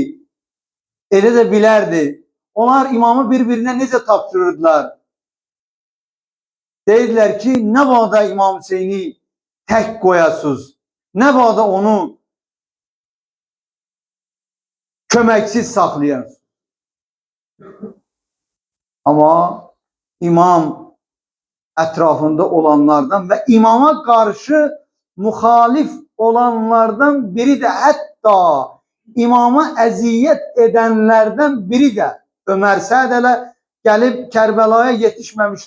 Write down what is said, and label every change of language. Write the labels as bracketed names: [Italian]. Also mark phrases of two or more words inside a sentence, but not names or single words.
[Azerbaijani] Elə də bilərdi. Onlar imamı bir-birinə necə tapşırırdılar? Deyirlər ki, nə bağda İmam Hüseyni tək qoyasız, nə bağda onu köməksiz saxlayasız. [Turkish] Ama imam etrafında olanlardan ve imama karşı muhalif olanlardan biri de, hatta imama əziyyət edenlerden biri de Ömer Sa'd elə gelip Kerbela'ya yetişmemişti.